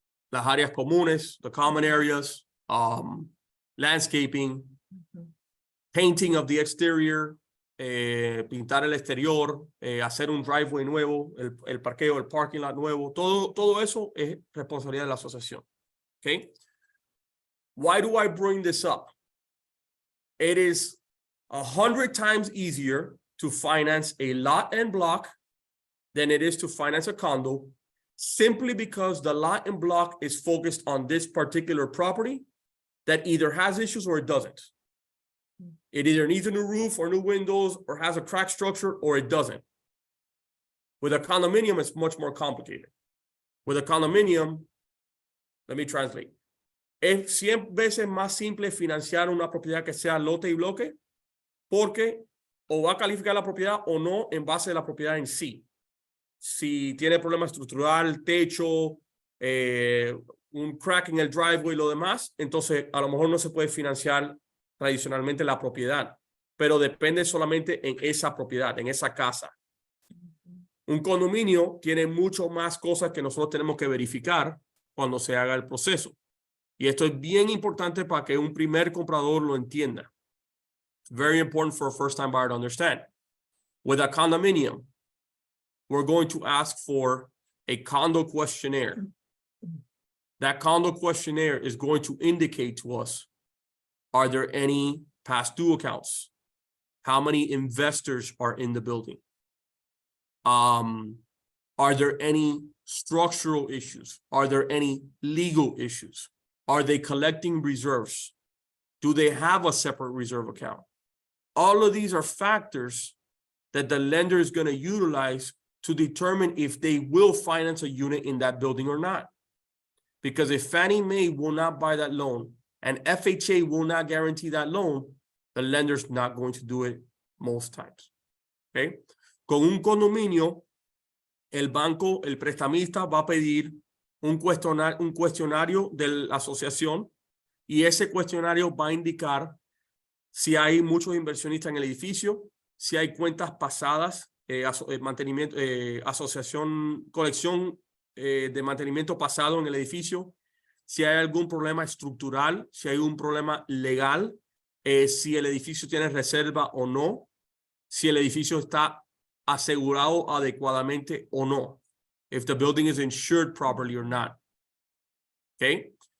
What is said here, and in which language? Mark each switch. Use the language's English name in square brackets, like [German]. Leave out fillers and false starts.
[Spanish] Las áreas comunes, [English] the common areas, [Spanish] landscaping, painting of the exterior, pintar el exterior, hacer un driveway nuevo, el parqueo, el parking lot nuevo, todo eso es responsabilidad de la asociación. [English] Okay? Why do I bring this up? It is 100 times easier to finance a lot and block than it is to finance a condo, simply because the lot and block is focused on this particular property that either has issues or it doesn't. It either needs a new roof or new windows or has a cracked structure or it doesn't. With a condominium, it's much more complicated. With a condominium, let me translate. [Spanish] Es 100 veces más simple financiar una propiedad que sea lote y bloque, porque o va a calificar la propiedad o no en base a la propiedad en sí. Si tiene problema estructural, techo, un crack en el driveway y lo demás, entonces a lo mejor no se puede financiar tradicionalmente la propiedad, pero depende solamente en esa propiedad, en esa casa. Un condominio tiene mucho más cosas que nosotros tenemos que verificar cuando se haga el proceso. Y esto es bien importante para que un primer comprador lo entienda. [English] It's very important for a first-time buyer to understand. With a condominium, we're going to ask for a condo questionnaire. That condo questionnaire is going to indicate to us, are there any past due accounts? How many investors are in the building? Are there any structural issues? Are there any legal issues? Are they collecting reserves? Do they have a separate reserve account? All of these are factors that the lender is going to utilize to determine if they will finance a unit in that building or not. Because if Fannie Mae will not buy that loan and FHA will not guarantee that loan, the lender's not going to do it most times. Okay? [Spanish] Con un condominio, el banco, el prestamista va a pedir un cuestionario de la asociación y ese cuestionario va a indicar si hay muchos inversionistas en el edificio, si hay cuentas pasadas, mantenimiento, asociación, colección de mantenimiento pasado en el edificio, si hay algún problema estructural, si hay un problema legal, si el edificio tiene reserva o no, si el edificio está asegurado adecuadamente o no, [English] if the building is insured properly or not. [Spanish] Okay?